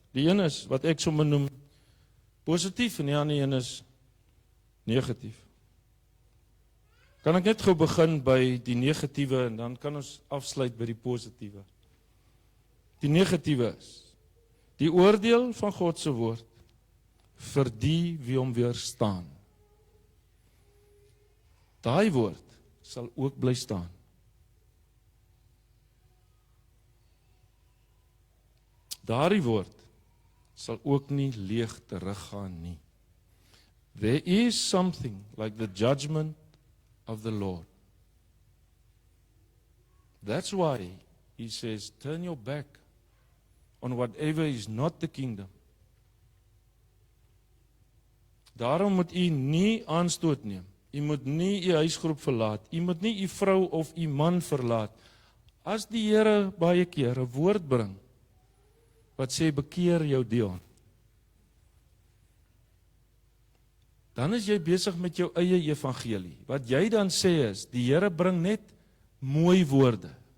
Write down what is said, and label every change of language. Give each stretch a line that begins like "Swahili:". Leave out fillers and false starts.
Afrikaans: Die een is wat ek sommer noem positief en die ander een is negatief. Kan ek net gou begin by die negatiewe en dan kan ons afsluit by die positiewe. Die negatiewe is die oordeel van God se woord vir die wie hom weerstaan. Daai woord sal ook bly staan. Daardie woord sal ook nie leeg teruggaan nie.
English: There is something like the judgment of the Lord. That's why he says, turn your back on whatever is not the kingdom.
Afrikaans: Daarom moet u nie aanstoot neem. U moet nie u huisgroep verlaat. U moet nie u vrou of u man verlaat. As die Here baie keer 'n woord bring wat sê bekeer jou Dion, dan is jy besig met jou eie evangelie. Wat jy dan sê is, die Here bring net mooi woorde.